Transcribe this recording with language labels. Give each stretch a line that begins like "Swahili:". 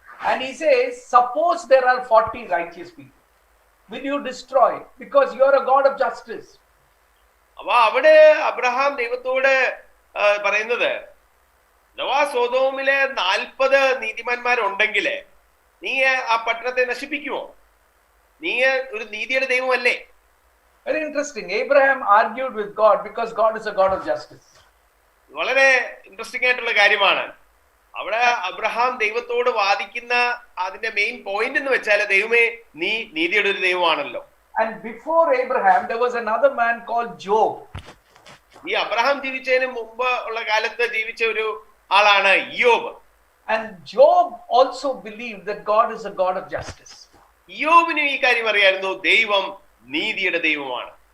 English: And he says, suppose there are 40 righteous people, will you destroy because you are a God of justice?
Malayalam: അപ്പൊ അവിടെ Abraham ദൈവത്തോട് പറയുന്നത്, അഥവാ സോദോമിലെ 40 നീതിമാന്മാരുണ്ടെങ്കിൽ നീ ആ പട്ടണത്തെ നശിപ്പിക്കുമോ? നീ ഒരു നീതിയുടെ ദൈവമല്ലേ?
English: Very interesting. Abraham argued with God because God is a God of justice.
Malayalam: വളരെ ഇൻട്രസ്റ്റിംഗ് ആയിട്ടുള്ള കാര്യമാണ്. അവിടെ അബ്രഹാം ദൈവത്തോട് വാദിക്കുന്ന അതിന്റെ മെയിൻ പോയിന്റ് എന്ന് വെച്ചാൽ, ദൈവമേ നീ നീതിയുടെ ഒരു ദൈവമാണല്ലോ.
English: And before Abraham, there was another man called Job.
Malayalam: ഈ അബ്രഹാം ജീവിച്ചതിന് മുമ്പ് ഉള്ള കാലത്ത് ജീവിച്ച ഒരു ആളാണ് ഇയ്യോബ്.
English: And Job also believed that God is a God of justice.
Malayalam: ഇയ്യോബിന് ഈ കാര്യം അറിയായിരുന്നു, ദൈവം നീതിയുടെ ദൈവമാണ്.